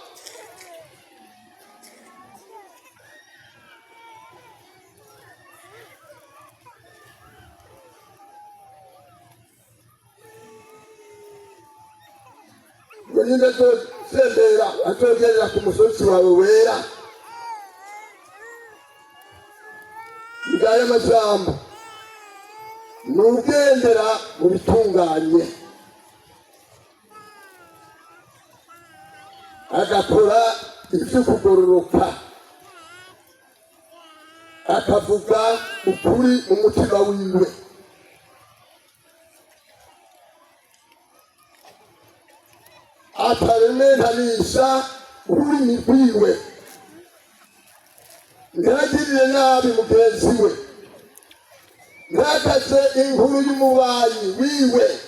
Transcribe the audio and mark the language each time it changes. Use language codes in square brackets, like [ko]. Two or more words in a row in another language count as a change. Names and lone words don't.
[rn] Ninde azosembera azogerera ku musozi wawe wera. Ngaya amajambo nugendera mu bitunganye, agakora ibyo kugororoka, akavuga ukuri mu mutima wiwe, ataremerenisha ururimi rwiwe, ntagirire nabi mugenzi we, ntakaze inkuru y'umubanyi wiwe.